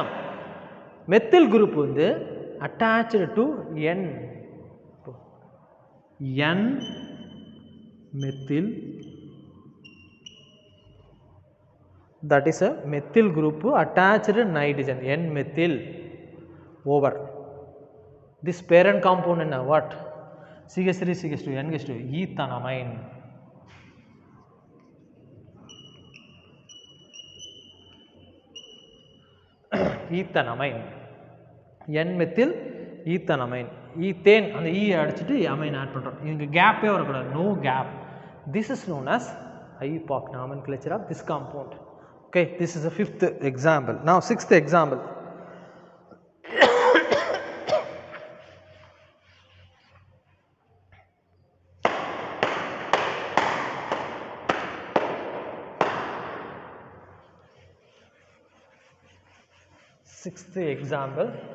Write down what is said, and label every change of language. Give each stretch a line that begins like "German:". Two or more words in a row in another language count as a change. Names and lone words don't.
English: Methyl group வந்து attached to N methyl, that is a methyl group attached nitrogen, N methyl over this parent compound in what? CH3, CH2, NH2, ethanamine. Ethanamine, N methyl ethanamine. Ethane and E
Tamil: அடிச்சிட்டு amine add பண்றோம். இங்க கேப்பே வரக்கூடாது,
English: no gap. This is known as IUPAC nomenclature of this compound. Okay, this is the 5th example. Now 6th example. Sixth example.